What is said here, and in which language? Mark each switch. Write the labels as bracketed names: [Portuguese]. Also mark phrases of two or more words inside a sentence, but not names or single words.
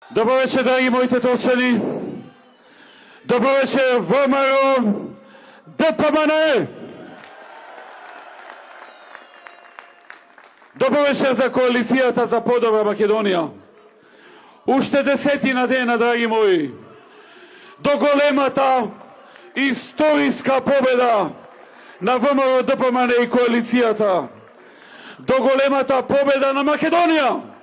[Macedonian] Dobro večer, dragi moji tetovčani. Dobro večer, ВМРО ДПМНЕ. Dobro večer za коалицијата за подобра Македонија. Уште десетина дена, драги мои, до големата историска победа на ВМРО ДПМНЕ и коалицијата. До големата победа на Македонија.